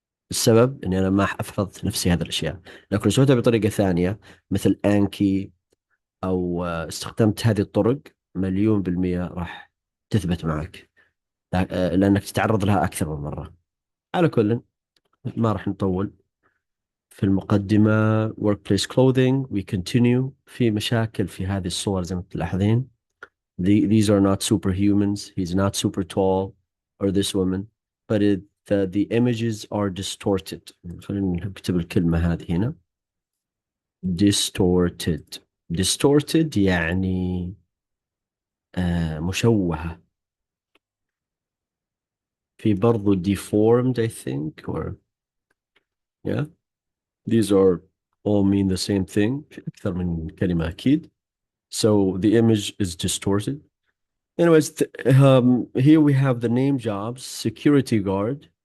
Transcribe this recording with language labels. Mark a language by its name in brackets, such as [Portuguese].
[Arabic] السبب اني انا ما حفظت نفسي هذه الاشياء. لكن لو سويتها بطريقه ثانيه مثل انكي او استخدمت هذه الطرق، مليون بالمية راح تثبت معك، لانك تتعرض لها اكثر من مره. على كل، ما راح نطول في المقدمه. [English] workplace clothing we continue. [Arabic] في مشاكل في هذه الصور زي ما تلاحظين. [English] These are not superhumans. He's not super tall, or this woman, but the images are distorted. [Arabic] خلينا نكتب الكلمة هذه هنا. distorted. distorted يعني مشوهة. في برضو [English] deformed I think, or yeah, these are all mean the same thing. [Arabic] في أكثر من كلمة أكيد. [English] So the image is distorted. Anyways, here we have the name jobs: security guard.